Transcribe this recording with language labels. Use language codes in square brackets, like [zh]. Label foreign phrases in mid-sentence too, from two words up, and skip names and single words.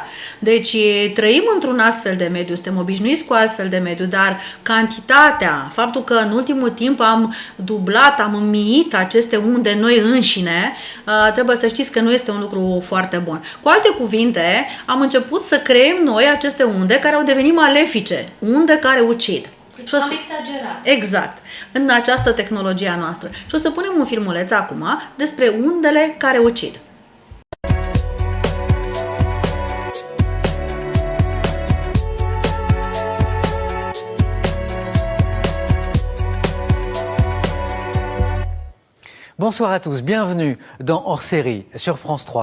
[ro] Deci, trăim într-un astfel de mediu, suntem obișnuiți cu astfel de mediu, dar cantitatea, faptul că în ultimul timp am dublat, am înmiit aceste unde noi înșine, trebuie să știți că nu este un lucru foarte bun. Cu alte cuvinte, am început să creăm noi aceste unde care au devenit malefice, unde care ucid. Deci am exagerat. Exact, în această tehnologie a noastră. Și o să punem un filmuleț acum despre undele care ucid. [fr] Bonsoir à tous, bienvenue dans Hors Série sur France 3.